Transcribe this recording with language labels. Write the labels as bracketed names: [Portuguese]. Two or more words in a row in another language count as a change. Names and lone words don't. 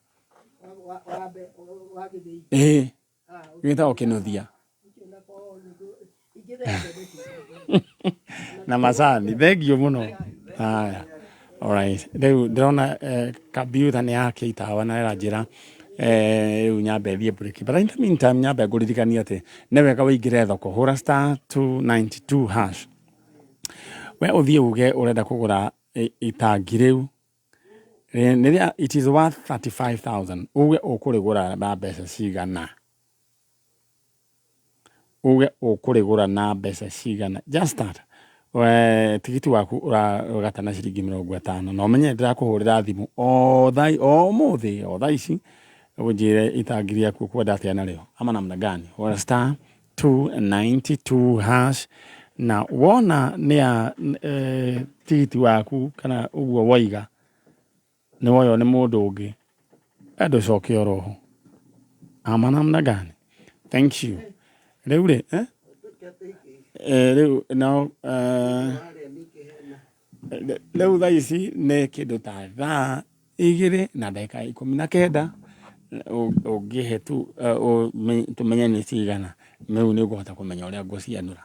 [Kikuyu] Wĩtagwo kĩnũthia na macani. Thengiũ mũno. Alright, rĩu ndĩrona kambiuta nĩ yakĩa itawa na ĩranjĩra rĩu nyambe thiĩ break. [English] But in the meantime [Kikuyu] nyambe ngũririkania atĩ nĩ wega ũingĩre thoko hũra *292#. We ũthiĩ uge ũrenda kũgũra itangi rĩu [English] it is worth 35,000. [Kikuyu] Uge ũkũrĩgũra na mbeca cigana. Uge ũkũrĩgũra na mbeca cigana. [English] Just start. [Kikuyu] Tigiti waku ũgatana ciringi 50 na ũmenye ndĩrakũhũrĩra thimũ o mũthĩ o thaa ici ũnjĩre itangi rĩaku ũkwenda atĩa narĩo ama namna gani. Hũra *292# na wona nĩa tigiti waku kana ũguo waiga nĩ woyo nĩ mũndũ ũngĩ ndũcoke oroho ama namna gani. [English] Thank you. [Kikuyu] Rĩu rĩ rĩu no rĩu thaa ici nĩ kĩndũ ta thaa 2:19 ũngĩhe tu tũmenye nĩ cigana rĩu nĩ ũkũhota kũmenya ũrĩa ngũcianũra.